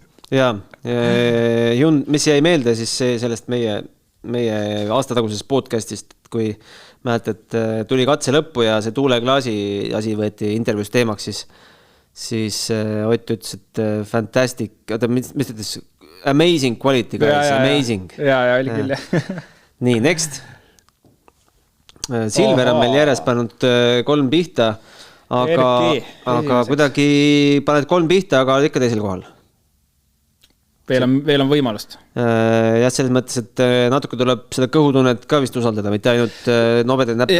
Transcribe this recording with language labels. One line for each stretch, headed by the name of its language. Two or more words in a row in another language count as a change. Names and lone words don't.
Estonian: Jaa, mis jäi meelde siis sellest meie aastatagusest podcastist, kui mäletad, tuli katse lõppu ja see tuuleklaasi asi võeti intervjuus teemaks, siis Ott ütles, et fantastic, mis ütles,
English: amazing quality, guys, amazing.
Estonian: Ja, oli küll, jah. Nii, next. Silver on meil järjest pannud 3 pihta, aga kuidagi paned 3 pihta, aga ikka teisel kohal. Veel on võimalust. Ja selles mõttes, et natuke tuleb seda kõhutunnet ka vist usaldada, mitte ainult nobedad näppe.